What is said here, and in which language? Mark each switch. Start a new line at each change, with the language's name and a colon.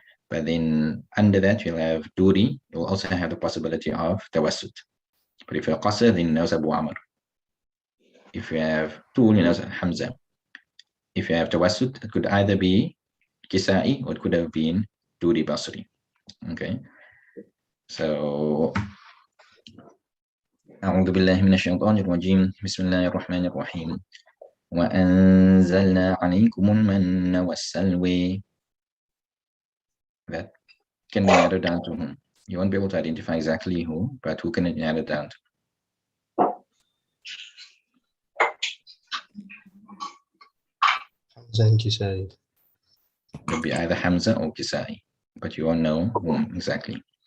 English: But then under that, you'll have Duri. You'll also have the possibility of Tawassut. But if you have Qasr, then you know Abu Amr. If you have Tool, you know Hamza. If you have Tawassut, it could either be Kisai or it could have been Duri Basri. Okay.
Arabic: So أعوذ بالله من الشيطان الرجيم بسم الله الرحمن الرحيم وأنزلنا عليكم المن والسلوى.
English: That can be narrowed down to whom? You won't be able to identify exactly who, but who can it narrow down to? Hamza Kisai. Could be either Hamza or Kisai, but you all know whom exactly.